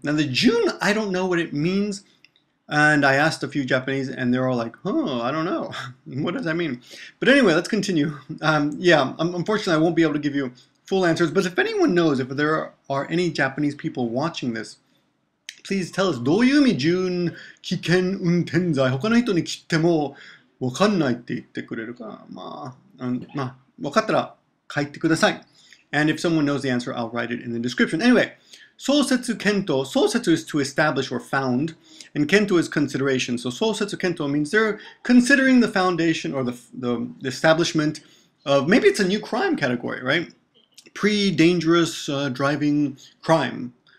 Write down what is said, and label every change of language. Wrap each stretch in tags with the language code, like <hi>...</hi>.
<en>Now the Jun, I don't know what it means. And I asked a few Japanese and they're all like, oh, I don't know. What does that mean? But anyway, let's continue. Unfortunately, I won't be able to give you full answers. But if anyone knows, if there are any Japanese people watching this, please tell us.</en> <ja>どういう意味 Jun kiken untenzai? 他の人に聞いてもわかんないって言ってくれるから、わかったら書いてください。</ja> <en>And if someone knows the answer, I'll write it in the description. Anyway, sousetsu kento. Sousetsu is to establish or found, and kento is consideration. So sousetsu kento means they're considering the foundation or the establishment of, maybe it's a new crime category, right? Pre-dangerous driving crime.</en>